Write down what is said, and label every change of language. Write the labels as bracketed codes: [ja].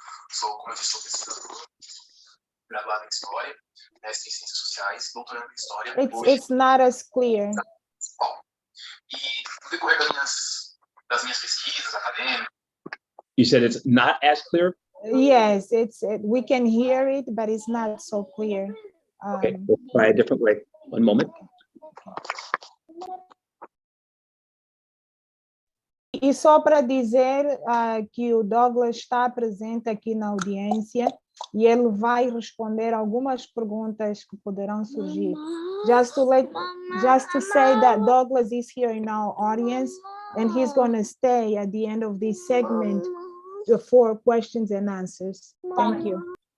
[pt] Sou, como eu disse, sou pesquisador, graduado em História, mestre em Ciências Sociais, doutorando em História. [en] It's not as clear. [pt] Bom, e no decorrer das minhas pesquisas acadêmicas... [en] You said it's not as clear? Yes, we can hear it, but it's not so clear. Okay, let's try a different way. One moment. [pt] E só para dizer que o Douglas está presente aqui na audiência e ele vai responder algumas perguntas que poderão surgir. [en] Just to say that Douglas is here in our audience and he's going to stay at the end of this segment for questions and answers. Thank you.